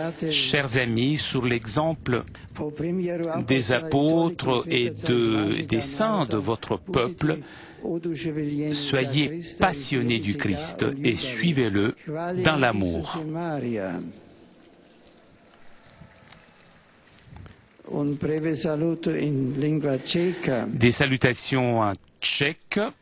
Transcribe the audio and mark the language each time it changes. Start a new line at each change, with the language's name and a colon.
French: Chers amis, sur l'exemple des apôtres et des saints de votre peuple, soyez passionnés du Christ et suivez-le dans l'amour.
Italian: Un breve saluto in lingua ceca.
French: Des salutations en tchèque.